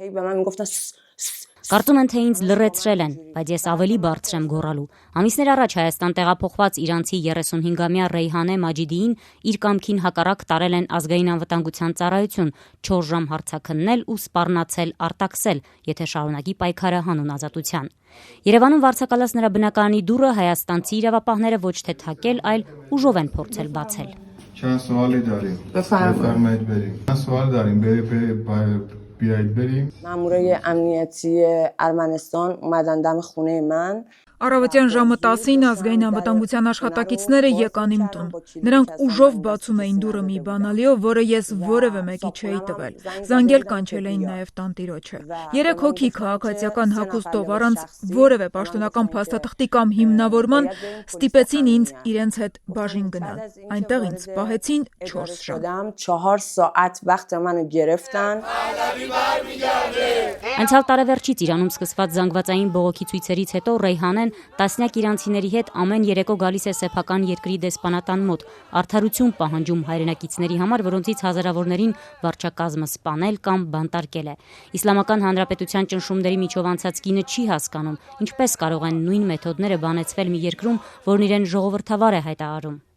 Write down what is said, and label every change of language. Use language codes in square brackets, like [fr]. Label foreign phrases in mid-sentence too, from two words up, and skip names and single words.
[hy] Կարծում են, թե ինձ լռեցրել են, բայց ես ավելի բարձր եմ գոռալու։ Ամիսներ առաջ Հայաստան տեղափոխված իրանցի 35-ամյա Ռեյհանե Մաջիդիին իր կամքին հակառակ տարել են ազգային անվտանգության ծառայություն 4 ժամ հարցաքննել ու սպառնացել արտաքսել, եթե շարունակի պայքարը հանուն ազատության։ Երևանում վարձակալած նրա բնակարանի դուռը հայաստանցի իրավապահները ոչ թե թակել, այլ ուժով են փորձել բացել։ [fa] مامورای امنیتی ارمنستان اومدن دم خونه من. [hy] Առավոտյան ժամը 10-ին ազգային անվտանգության աշխատակիցները եկան իմ տուն։ Նրանք ուժով բացում էին դուռը մի բանալիով, որը ես որևէ մեկի չէի տվել։ Զանգել կանչել էին նաև տանտիրոջը։ 3 հոգի քաղաքացիական հագուստով առանց որևէ պաշտոնական փաստաթղթի կամ հիմնավորման ստիպեցին ինձ իրենց հետ բաժին գնալ։ Այնտեղ ինձ պահեցին 4 ժամ։ [fa] 4 ساعت وقت منو گرفتن. [hy] Անցյալ տարեվերջից Իրանում սկսված զանգվածային բողոքի ցույցերից հետո Ռեյհանեն տասնյակ իրանցիների հետ ամեն երեկո գալիս է սեփական երկրի դեսպանատան մոտ, արդարություն պահանջում հայրենակիցների համար, որոնցից հազարավորներին վարչակազմը սպանել կամ բանտարկել է։ Իսլամական Հանրապետության ճնշումների միջով անցած կինը չի հասկանում, ինչպես կարող են նույն մեթոդները բանեցվել մի երկրում, որն իրեն ժողովրդավար է հայտարարում։